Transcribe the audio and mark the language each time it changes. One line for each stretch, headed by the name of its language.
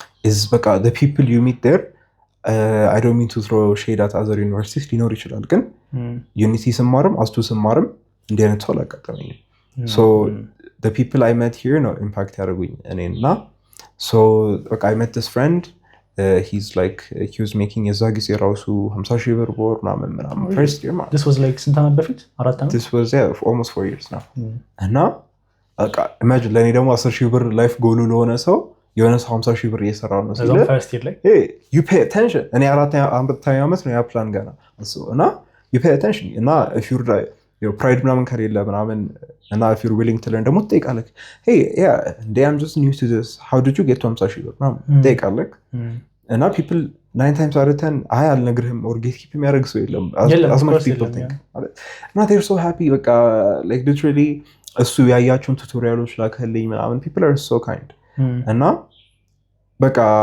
English: is በቃ the people you meet there I don't mean to throw shade at other universities
Amharic: ሊኖር ይችላል ግን ዩኒቲ ስማርም አስቱ ስማርም እንዲህ አይነት ሰው አላጋጠመኝም
English: so the people I met here
Amharic: ነው ኢምፓክት ያደረጉኝ እኔና
English: so በቃ I met this friend he's like he was making
Amharic: የዛ ጊዜ ራሱ 50,000 ብር በወር ምናምን
English: first year man this was like
Amharic: ስንት ዓመት በፊት 4 ዓመት
English: this was almost 4 years now እና በቃ imagine
Amharic: ለኔ ደግሞ 10,000 ብር ላይፍ ጎሉ ለሆነ ሰው የሆነ ሰው 50,000 ብር እየሰራው ነው ስለዚህ
English: first year
Amharic: ላይ
English: you pay attention
Amharic: እኔ 4 ዓመት ነው ያ ፕላን ገና እና
English: you pay attention እና if you're like your pride
Amharic: ምናምን ከሌለ ምናምን እና
English: if you're willing to learn
Amharic: ደግሞ ትጠይቃለህ
English: hey yeah I'm just new to this how did you get to 50,000
Amharic: ብር ምናምን ትጠይቃለህ እና
English: people 9 times out of 10
Amharic: አይ አልነግርህም
English: or gatekeep
Amharic: የሚያደርግ ሰው የለም
English: as much people think እና they're so happy በቃ like literally
Amharic: እሱ ያያቸውን ቱቶሪያሎች ላከልኝ ምናምን
English: people are so kind እና በቃ